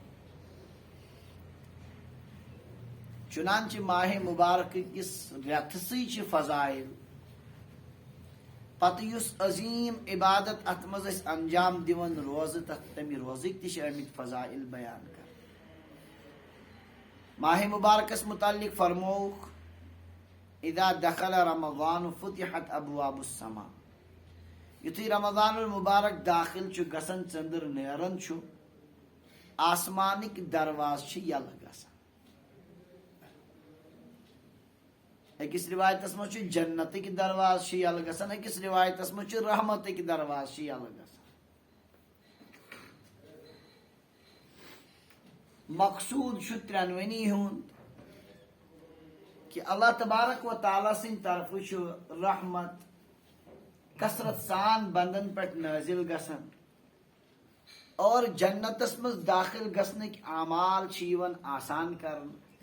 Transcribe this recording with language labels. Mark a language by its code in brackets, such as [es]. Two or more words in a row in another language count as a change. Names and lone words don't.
[ks] چنانچہ ماہ مبارک کس رتھسٕے فضائل پتہ یس عظیم عبادت ات مز انجام دِوان روزٕ تمہ روزٕکۍ تہ آمٕتۍ فضائل بیان کر. ماہ مبارکس متعلق فرموک [ar] اذا دخل رمضان فتحت ابواب السماء. [ks] یتھُے رمضان المبارک داخل چھُ گژھان ژٔنٛدٕر نیران چھُ آسمانٕکۍ درواز چھِ یلہٕ گژھان. أکِس روایتس منٛز چھُ جنتٕکۍ درواز چھِ یلہٕ گژھان أکِس روایتس منٛز چھُ رحمتٕکۍ درواز چھِ یلہٕ گژھان. مقصوٗد چھُ ترٛٮ۪نوٕنی ہُنٛد کہ اللہ تبارک و تعالیٰ سٕنٛدِ طرفہٕ چھُ رحمت کثرت سان بندن پٮ۪ٹھ نٲزِل گژھان اور جنتس منٛز داخل گژھنٕکۍ اعمال چھِ یِوان آسان کرنہٕ.